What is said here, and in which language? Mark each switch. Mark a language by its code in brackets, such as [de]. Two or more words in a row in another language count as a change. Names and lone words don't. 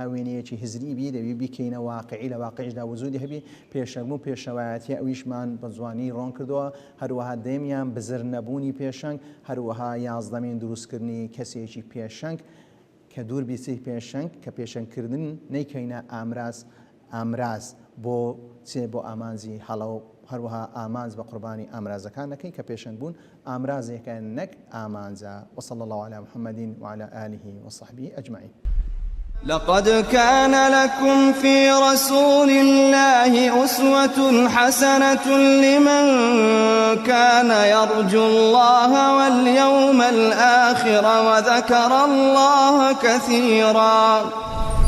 [ckb] وێنەیەکی هزری بی دەبی بیکەینە واقعی لە واقعیشدا وجودی هەبی پێشەنگ بوون پێشەوایەتی ئەویشمان بە جوانی ڕۆن کردەوە هەروەها دێمیان بزر نەبوونی پێشەنگ هەروەها 11مین دروستکردنی کەسێکی پێشەنگ کە دوور بیسی پێشەنگ کە پێشەنگکردن نەیکەینە ئامراز بۆ ئامانجی هەڵە و هەروەها ئامانج بە قوربانی ئامرازەکان نەکەین کە پێشەنگ بوون ئامرازێکە نەک ئامانجە. [ar] وصلى الله على محمد وعلى آله وصحبه أجمعين. لقد كان لكم في رسول الله أسوة حسنة لمن كان يرجو الله واليوم الآخر وذكر الله كثيرا.